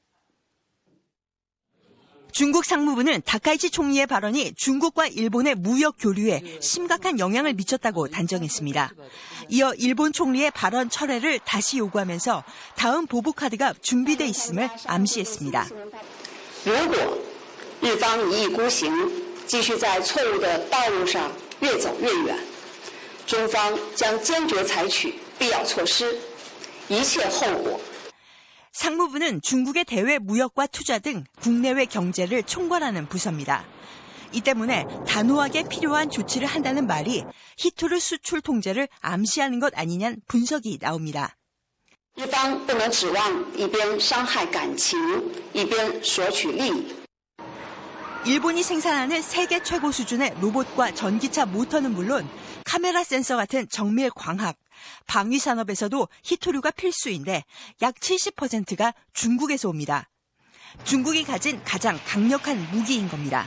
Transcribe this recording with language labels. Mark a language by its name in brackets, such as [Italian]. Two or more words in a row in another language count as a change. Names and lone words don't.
[Korean] 중국 상무부는 다카이치 총리의 발언이 중국과 일본의 무역 교류에 심각한 영향을 미쳤다고 단정했습니다. 이어 일본 총리의 발언 철회를 다시 요구하면서 다음 보복 카드가 준비돼 있음을 암시했습니다. [Chinese] 如果日方一意孤行，继续在错误的道路上越走越远，中方将坚决采取必要措施，一切后果。 [Korean] 상무부는 중국의 대외 무역과 투자 등 국내외 경제를 총괄하는 부서입니다. 이 때문에 단호하게 필요한 조치를 한다는 말이 히토류 수출 통제를 암시하는 것 아니냐는 분석이 나옵니다. [Chinese] 日方不能指望一边伤害感情，一边索取利益。 [Korean] 일본이 생산하는 세계 최고 수준의 로봇과 전기차 모터는 물론 카메라 센서 같은 정밀 광학, 방위 산업에서도 히토류가 필수인데 약 70%가 중국에서 옵니다. 중국이 가진 가장 강력한 무기인 겁니다.